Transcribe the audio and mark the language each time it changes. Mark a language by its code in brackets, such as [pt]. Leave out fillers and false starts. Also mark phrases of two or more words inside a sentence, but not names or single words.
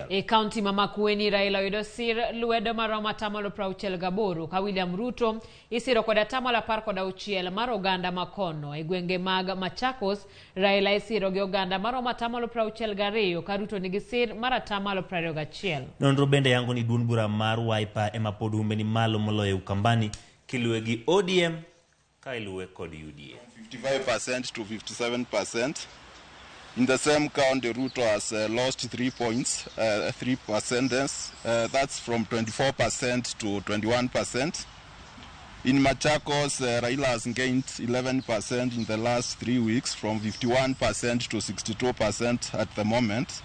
[luo] E kaunti ma Makueni Raila yudo sir lwedo maroma tamalo 68 ka William Ruto isiro kod tamalo 16 mar oganda makono e gwenge mag Machakos Raila isiro gi oganda maroma tamalo 62 ka Ruto nigi sir mar tamalo 21. Nonro bende yango ni duond bura mar Wiper ema pod humbe ni malo moloyo Ukambani kiluwe gi ODM ka iluwe kod UDA. [en] 55% to 57%. In the same count, Ruto has lost 3 points, 3%. That's from 24% to 21%. In Machakos, Raila has gained 11% in the last 3 weeks, from 51% to 62% at the moment.